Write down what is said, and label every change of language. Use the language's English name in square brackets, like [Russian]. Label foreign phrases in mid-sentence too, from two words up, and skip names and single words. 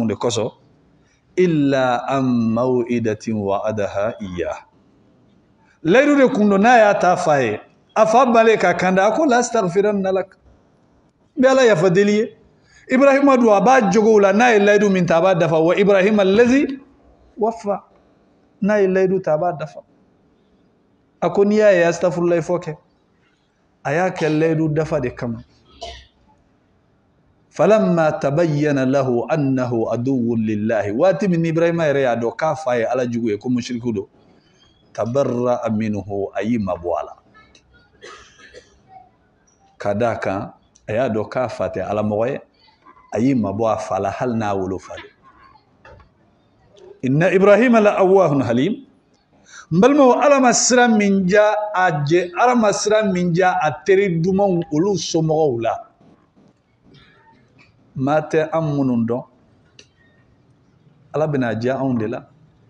[Bambara] de kosɔn [Arabic] إلا عن موعدة وعدها إياه [Bambara] layidu de kun don n'a y'a ta fa ye a fa bale ka kanda a ko [Arabic] لأستغفرن لك [Bambara] n bɛ ala yafa deli ye ibrahima dun a b'a jogow la n'a ye layidu min ta a b'a dafa [Arabic] وإبراهيم الذي وفى [Bambara] n'a ye layidu ta a b'a dafa a ko n'i y'a ye astaghfirullah fɔ kɛ a y'a kɛ layidu dafa de kama [Arabic] فلما تبين له أنه عدو لله [Bambara] waati min ibrahima yɛrɛ y'a dɔn k'a fa ye ala jugu ye ko mushriku don [Arabic] تبرأ منه [Bambara] a y'i mabɔ a la ka d'a kan a y'a dɔn k'a fa tɛ alamɔgɔ ye a y'i mabɔ a fa la hali n'a wolofa de [Arabic] إن إبراهيم لأواه حليم [Bambara] n balimaw ala ma sira min diya ala ma sira min diya a teri dumanw olu somɔgɔw la maa tɛ an minnu dɔn ala bɛna diya anw de la